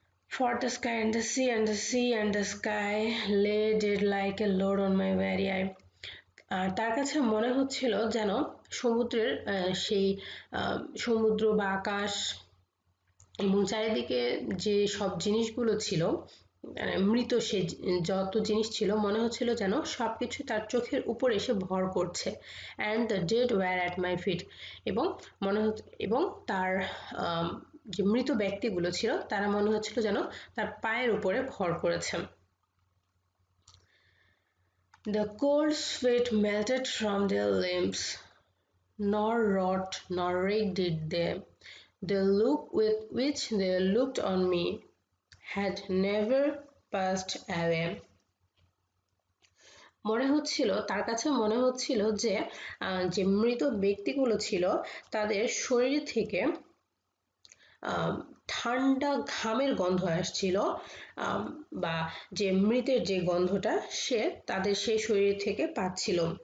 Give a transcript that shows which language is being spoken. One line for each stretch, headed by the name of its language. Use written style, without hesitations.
English: For the sky and the sea and the sea and the sky lay dead like a load on my very eye.
Bangla: তার কাছে মনে হচ্ছিল যেন সমুদ্রের সেই সমুদ্র বা আকাশ এবং চারিদিকে যে সব জিনিসগুলো ছিল, মৃত সে যত জিনিস ছিল, মনে হচ্ছিল যেন সবকিছু তার চোখের উপর এসে ভর করছে।
English: and the dead were at my feet,
Bangla: এবং এবং তার যে মৃত ব্যক্তিগুলো ছিল তারা মনে হচ্ছিল যেন তার পায়ের উপরে ভর করেছে।
English: The cold sweat melted from their limbs, nor rot nor rake did they. The look with which they looked on me had never passed away.
Bangla: মনে হচ্ছিল, তার কাছে মনে হচ্ছিল যে যে মৃত ব্যক্তিগুলো ছিল তাদের শরীর থেকে ঠান্ডা ঘামের গন্ধ আসছিল, বা যে মৃতের যে গন্ধটা সে তাদের সেই শরীর থেকে পাচ্ছিল।